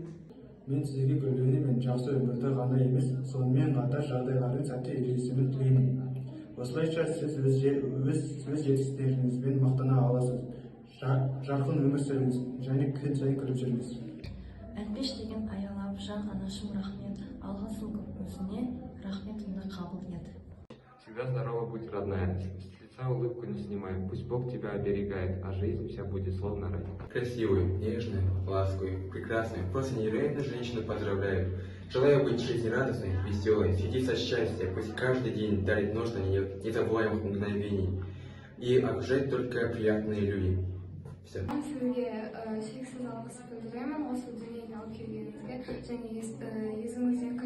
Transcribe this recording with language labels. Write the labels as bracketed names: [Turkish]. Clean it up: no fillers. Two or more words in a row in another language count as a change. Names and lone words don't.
[Kazakh] Мен сізге гүлдене мен жақсы өмірді ғана емес, сонымен қатар жағдайлардың сәтті үйлесімін тілеймін. Осылайша сіз өз жетістіктеріңізбен мақтана аласыз. Жарқын өмір сүріңіз және күн сайын күліп жүріңіз. Әлпеш деген аялап жан анашым рахмет. Алғысым көп өзіне, рахметімді қабыл ет. [Russian] Всегда здорова будь, родная. С лица улыбку не снимай. Пусть Бог тебя оберегает, а жизнь вся будет словно рай. Красивую, нежную, ласковую, прекрасную, просто невероятную женщину поздравляю. Желаю быть жизнерадостной, веселой, светиться счастья, пусть каждый день дарит множество незабываемых мгновений и окружать только приятные люди. Все. [Kazakh] Мен сізге шексіз алғыс білдіремін осы дүниеге алып келгеніңізге және есіңізде